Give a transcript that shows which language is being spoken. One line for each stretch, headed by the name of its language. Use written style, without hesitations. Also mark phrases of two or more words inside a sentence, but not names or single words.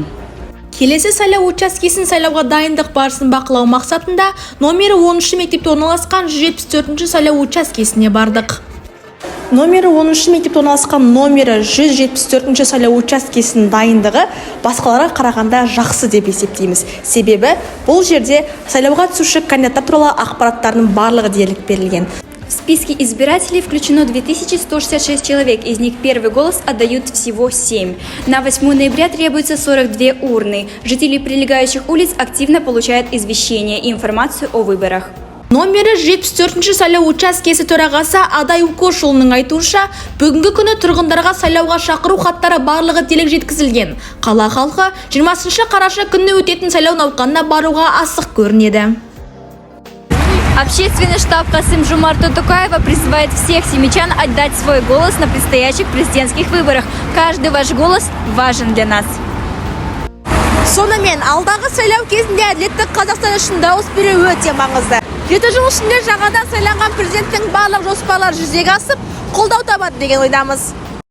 Kazakh: Келесі сайлау учаскесін сайлауға дайындық барысын бақылау мақсатында номері 10 мектепте орналасқан 174 сайлау учаскесіне бардық. Номері 10 мектепте орналасқан номері 174 сайлау учаскесінің дайындығы басқаларға қарағанда жақсы деп есептейміз. Себебі бұл жерде сайлауға түсуші кандидаттар туралы ақпараттардың барлығы дерлік берілген.
Russian: В списке избирателей включено 2166 человек, из них первый голос отдают всего 7. На 8 ноября требуется 42 урны. Жители прилегающих улиц активно получают извещения и информацию о выборах.
Kazakh: Номері 74 сайлау учаскесі төрағасы Адай Укошұлының айтуынша, бүгінгі күні тұрғындарға сайлауға шақыру хаттары барлығы делік жеткізілген. Қала халқы 20 қараша күні өтетін сайлау науқанына баруға асық көрінеді.
Russian: Общественный штаб Касым-Жомарта Токаева призывает всех семейчан отдать свой голос на предстоящих президентских выборах. Каждый ваш голос важен для нас.
Kazakh: Сонымен, алдағы сайлау кезінде әділетті Қазақстан үшін дауыс беру өте маңызды. 7 жыл ішінде жаңадан сайланған президенттің барлық жоспарлары жүзеге асып, қолдау табады деген ойдамыз.